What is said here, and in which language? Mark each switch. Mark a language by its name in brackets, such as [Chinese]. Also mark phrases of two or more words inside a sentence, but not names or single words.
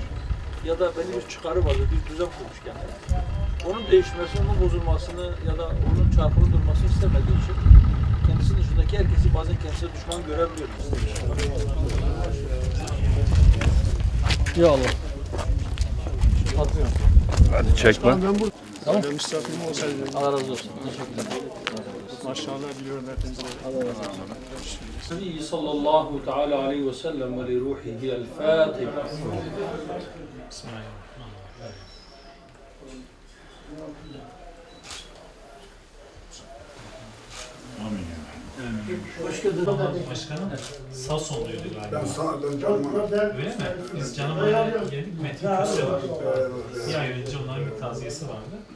[Turkish] Ya da belli bir çıkarı vardı, bir düzen kurmuş kendine. Onun değişmesini, onun bozulmasını ya da onun çarpılı durmasını istemediği için kendisinin dışındaki herkesi bazen kendisine düşman görebiliyoruz. Ya Allah. Atmıyorum. Hadi çekme. Tamam. Ben misafirim olsaydı. Allah razı olsun. Teşekkürler. Maşallah biliyorum hepinizi. Allah razı olsun. [Arabic] النبي صلى الله تعالى عليه وسلم ولروحه الفاتحة. بسم الله الرحمن [Turkish] Amin. Başkanım sağ sondaydı galiba. Ben sağdan canıma. Öyle mi? Biz Canımay'a geldik. Metin Köse var. Bir ay önce onların bir taziyesi vardı.